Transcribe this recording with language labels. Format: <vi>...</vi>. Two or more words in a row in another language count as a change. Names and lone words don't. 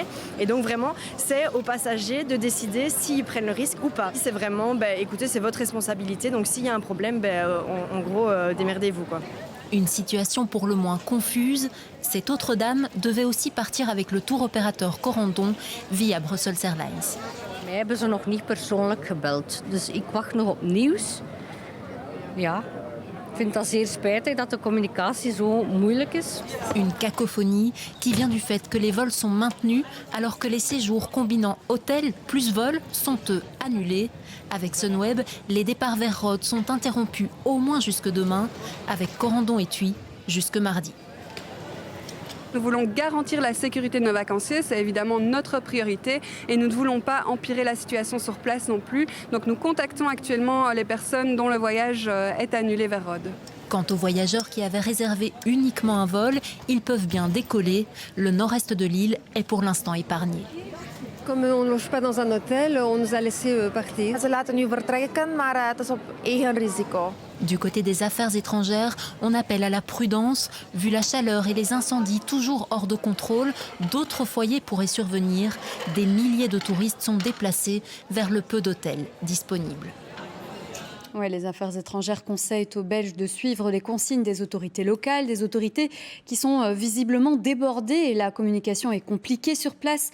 <fr>Et donc vraiment, c'est aux passagers de décider s'ils prennent le risque ou pas. C'est vraiment, écoutez, c'est votre responsabilité. Donc s'il y a un problème, en gros, démerdez-vous, quoi. Une situation pour le moins confuse. Cette autre dame devait aussi partir avec le tour opérateur Corendon via Brussels Airlines.</fr> <nl>Mij hebben ze nog niet persoonlijk gebeld, dus ik wacht nog op nieuws. Ja, ik vind dat zeer spijtig dat de communicatie zo moeilijk is.</nl> <fr>Une cacophonie qui vient du fait que les vols sont maintenus alors que les séjours combinant hôtel plus vol sont eux annulés. Avec Sunweb, les départs vers Rhodes sont interrompus au moins jusque demain, avec Corendon et Thuy jusque mardi. Nous voulons garantir la sécurité de nos vacanciers, c'est évidemment notre priorité et nous ne voulons pas empirer la situation sur place non plus. Donc nous contactons actuellement les personnes dont le voyage est annulé vers Rhodes. Quant aux voyageurs qui avaient réservé uniquement un vol, ils peuvent bien décoller. Le nord-est de l'île est pour l'instant épargné. Comme on ne loge pas dans un hôtel, on nous a laissé partir.</fr> <nl>Ze laten nu vertrekken, maar het is op eigen risico.</nl> <fr>Du côté des affaires étrangères, on appelle à la prudence. Vu la chaleur et les incendies toujours hors de contrôle, d'autres foyers pourraient survenir. Des milliers de touristes sont déplacés vers le peu d'hôtels disponibles. Ouais, les affaires étrangères conseillent aux Belges de suivre les consignes des autorités locales, des autorités qui sont visiblement débordées et la communication est compliquée sur place.</fr>